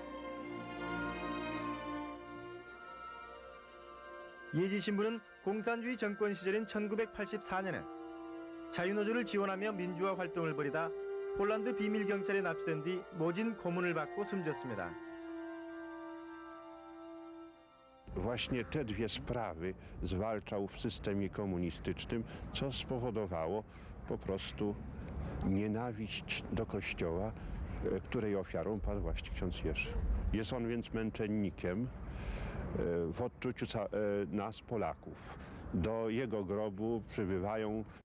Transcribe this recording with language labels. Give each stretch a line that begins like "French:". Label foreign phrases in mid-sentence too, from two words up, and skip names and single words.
Korean: 예지 신부는 공산주의 정권 시절인 1984년에 자유노조를 지원하며 민주화 활동을 벌이다 폴란드 비밀경찰에 납치된 뒤 모진 고문을 받고 숨졌습니다.
Polish: Właśnie te dwie sprawy zwalczał w systemie komunistycznym, co spowodowało po prostu nienawiść do Kościoła, której ofiarą padł właśnie ksiądz Jerzy. Jest on więc męczennikiem w odczuciu nas, Polaków. Do jego grobu przybywają